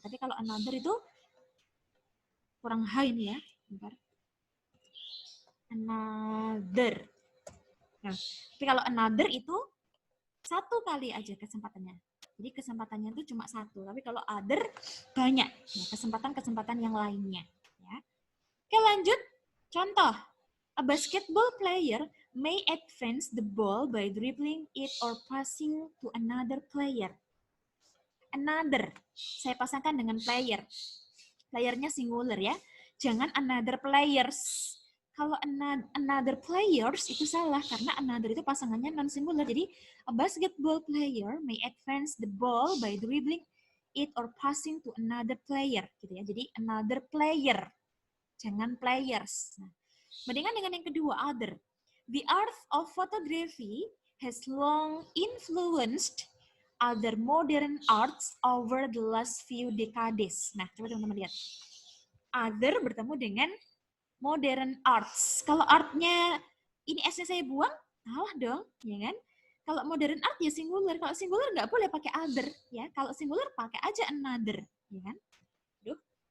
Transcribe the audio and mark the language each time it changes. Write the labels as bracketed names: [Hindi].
[Indonesian] Tapi kalau another itu kurang high nih ya. Bentar. Another. Nah, tapi kalau another itu satu kali aja kesempatannya. Jadi kesempatannya itu cuma satu. Tapi kalau other banyak. Nah, kesempatan-kesempatan yang lainnya. Ya. Oke, lanjut. Contoh. [English] A basketball player may advance the ball by dribbling it or passing to another player. Another. [Indonesian] Saya pasangkan dengan player. Playernya singular ya. Jangan another players. Kalau another players itu salah karena another itu pasangannya non singular. Jadi [English] a basketball player may advance the ball by dribbling it or passing to another player [Indonesian] gitu ya. Jadi another player. Jangan players. Nah, bandingkan dengan yang kedua other. [English] The art of photography has long influenced other modern arts over the last few decades. [Indonesian] Nah, coba teman-teman lihat. Other bertemu dengan modern arts. Kalau artnya ini S-nya saya buang, salah dong, ya kan? Kalau modern art ya singular. Kalau singular nggak boleh pakai other, ya. Kalau singular pakai aja another, ya kan? Duh.